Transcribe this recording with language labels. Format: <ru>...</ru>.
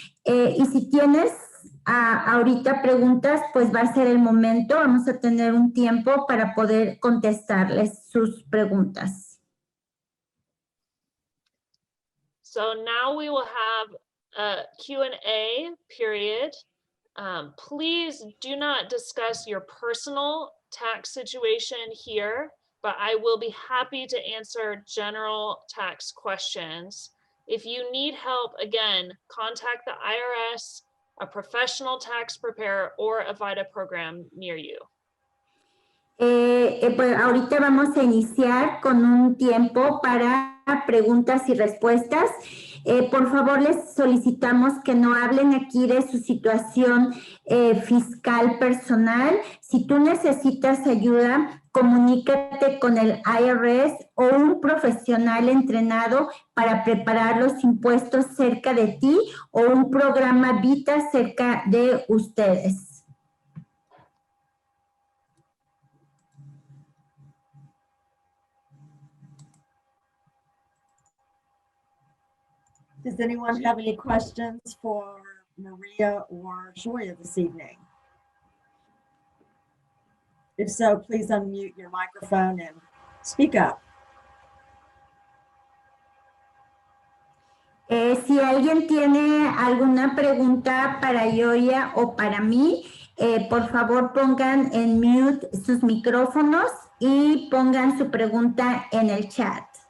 <es>Y si tienes ahorita preguntas, pues va a ser el momento. Vamos a tener un tiempo para poder contestarles sus preguntas.</es> <en>So now we will have a Q&A period. Please do not discuss your personal tax situation here, but I will be happy to answer general tax questions. If you need help, again, contact the IRS, a professional tax preparer, or a VITA program near you.</en> <es>Pues ahorita vamos a iniciar con un tiempo para preguntas y respuestas. Por favor, les solicitamos que no hablen aquí de su situación fiscal personal. Si tú necesitas ayuda, comunícate con el IRS o un profesional entrenado para preparar los impuestos cerca de ti o un programa VITA cerca de ustedes.</es> <en>Does anyone have any questions for Maria or Joya this evening? If so, please unmute your microphone and speak up.</en> <es>Si alguien tiene alguna pregunta para Joya o para mí, por favor pongan en mute sus micrófonos y pongan su pregunta en el chat.</es>